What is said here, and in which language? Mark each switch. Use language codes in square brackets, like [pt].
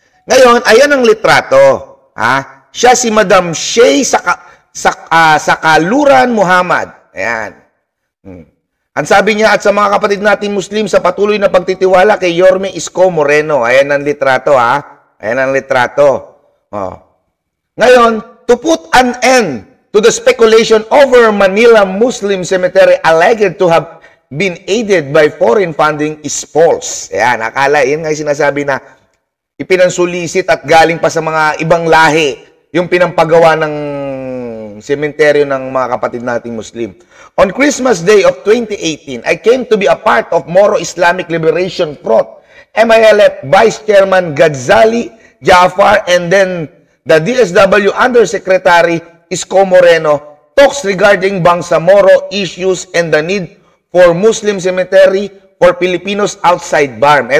[tl] Ngayon, ayan ang litrato. Siya si Madam Shay Sakaluran Muhammad. Ayan. Ang sabi niya, at sa mga kapatid nating Muslim sa patuloy na pagtitiwala kay Yorme Isko Moreno. Ayan ang litrato, Ayan ang litrato. Ngayon, [en] to put an end to the speculation over Manila Muslim Cemetery alleged to have been aided by foreign funding is false. [tl] Ayan, akala, yun nga yung sinasabi na ipinansulisit at galing pa sa mga ibang lahi yung pinampagawa ng sementeryo ng mga kapatid nating Muslim. [en] On Christmas Day of 2018, I came to be a part of Moro Islamic Liberation Front, MILF Vice Chairman Ghazali Jafar, and then the DSW Undersecretary Isko Moreno talks regarding Bangsamoro issues and the need for Muslim cemetery for Filipinos outside BARM.